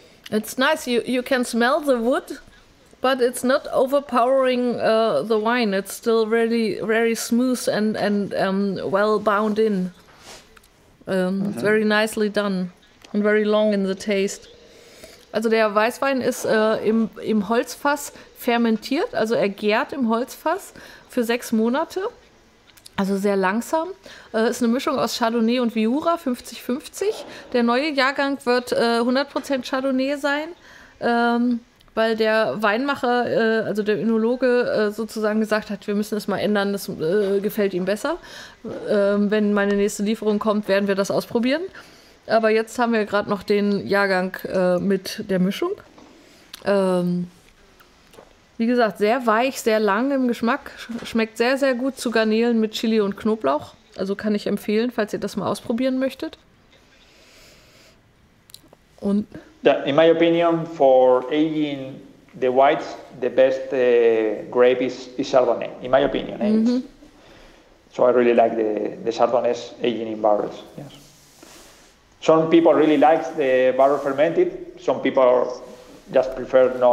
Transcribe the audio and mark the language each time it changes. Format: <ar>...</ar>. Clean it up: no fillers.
<en>It's nice. You can smell the wood, but it's not overpowering the wine. It's still really very smooth and well bound in. It's very nicely done and very long in the taste.</en> <de>Also der Weißwein ist im Holzfass fermentiert, also er gärt im Holzfass für 6 Monate, also sehr langsam. Ist eine Mischung aus Chardonnay und Viura, 50-50. Der neue Jahrgang wird 100% Chardonnay sein, weil der Weinmacher, also der Önologe sozusagen gesagt hat, wir müssen es mal ändern, das gefällt ihm besser. Wenn meine nächste Lieferung kommt, werden wir das ausprobieren. Aber jetzt haben wir gerade noch den Jahrgang mit der Mischung. Wie gesagt, sehr weich, sehr lang im Geschmack. Schmeckt sehr, sehr gut zu Garnelen mit Chili und Knoblauch. Also kann ich empfehlen, falls ihr das mal ausprobieren möchtet. Und</de> <en>in my opinion, for aging the whites, the best grape is Chardonnay, in my opinion. So I really like the Chardonnays aging in barrels. Yes. Some people really like the barrel fermented. Some people just prefer</en>